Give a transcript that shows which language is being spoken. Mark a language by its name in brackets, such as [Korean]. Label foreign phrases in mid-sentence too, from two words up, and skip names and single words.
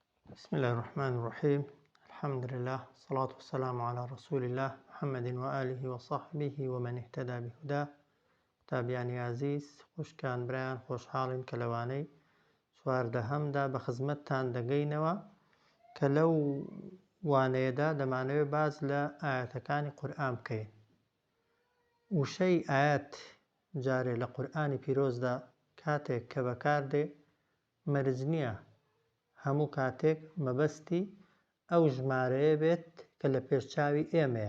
[Arabic] بسم الله الرحمن الرحيم. الحمد لله والصلاة والسلام على رسول الله محمد وآله وصحبه ومن اهتدى بهداه. [Central Kurdish] تابعانی عزیز، خوشکان برایان خۆشحاڵین کە لەوانەی چواردەهەمدا بە خزمەتتان دەگەینەوە کە لەو وانەیەدا دەمانەوێت باز لە ئاەتەکانی قورئان بکەین. وشەی ئاەت جارێ لە قورئانی پیرۆزدا کاتێک کە بەکاردێ مەرج نییە هەموو کاتێک مەبەستی ئەو ژمارەیە بێت کە لە پێشچاوی ئێمەیە.